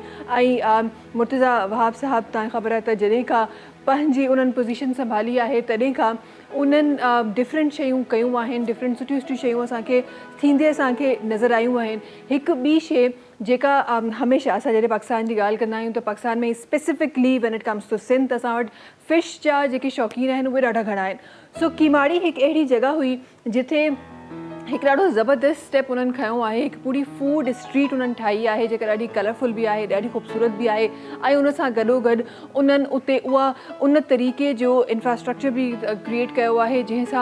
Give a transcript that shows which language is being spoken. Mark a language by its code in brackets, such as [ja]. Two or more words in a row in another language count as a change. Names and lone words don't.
[sd] ऐं मुर्तज़ा वहाब साहब तव्हांखे ख़बर आहे त जॾहिं खां पंहिंजी उन्हनि पोज़ीशन संभाली आहे तॾहिं खां उन्हनि डिफरेंट शयूं कयूं आहिनि, डिफरेंट सुठियूं शयूं असांखे थींदे असांखे नज़र आयूं आहिनि। हिकु ॿी शइ जेका हमेशह असां जॾहिं पाकिस्तान जी ॻाल्हि कंदा आहियूं त पाकिस्तान में [en] specifically when it comes to Sindh [sd] असां वटि फिश जा जेके शौक़ीन आहिनि उहे ॾाढा घणा आहिनि। सो कीमाड़ी हिकु अहिड़ी जॻह हुई जिथे हिकु ॾाढो ज़बरदस्त स्टेप उन्हनि खयों आहे। हिकु पूरी [en] food street [sd] उन्हनि ठाही आहे जेका ॾाढी कलरफुल बि आहे, ॾाढी ख़ूबसूरत बि आहे ऐं उन सां गॾोगॾु उन्हनि उते उन तरीक़े जो इंफ्रास्ट्रक्चर बि क्रिएट कयो आहे जंहिंसां